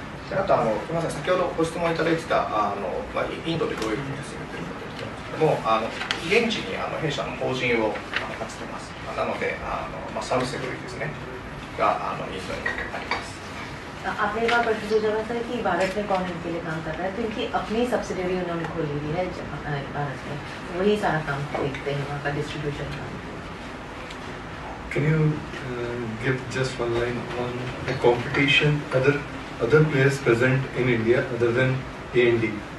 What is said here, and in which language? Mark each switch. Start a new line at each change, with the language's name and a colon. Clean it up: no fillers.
Japanese: あとすみません、先ほどご質問いただいてたインドでどういうふうに進めているかということですけども、現地に弊社の法人を立ててます。なのでサブセクリですねがインドにあります。
Hindi: आपने एक बार प्रश्न जगह सर कि भारत में कौन इनके लिए काम कर रहा है, तो इनकी अपनी सब्सिडरी उन्होंने खोली हुई है भारत में, वही सारा काम देखते हैं वहाँ का डिस्ट्रीब्यूशन का.
English: Can you give just one line on the competition, other players present in India other than A&D?